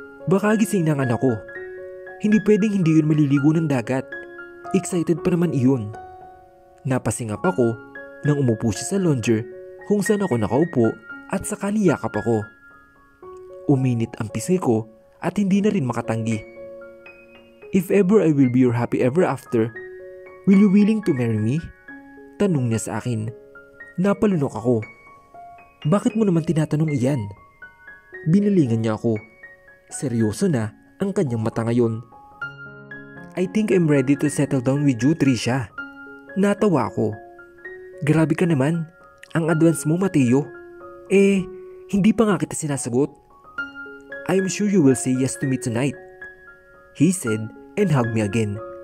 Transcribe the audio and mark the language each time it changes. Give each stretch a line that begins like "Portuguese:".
Filipino: Baka gising na ang anak ko. Hindi pwedeng hindi yun maliligo ng dagat. Excited pa naman iyon. Napasingap ako nang umupo siya sa lounger kung saan ako nakaupo at saka niyakap ako. Uminit ang pisngi ko at hindi na rin makatanggi.
English: If ever I will be your happy ever after, will you willing to marry me?
Filipino: Tanong niya sa akin. Napalunok ako. Bakit mo naman tinatanong iyan? Binalingan niya ako. Seryoso na ang kanyang mata ngayon.
English: I think I'm ready to settle down with you, Trisha.
Filipino: Natawa ako. Grabe ka naman. Ang advance mo, Mateo. Hindi pa nga kita sinasagot.
English: I'm sure you will say yes to me tonight. He said and hugged me again.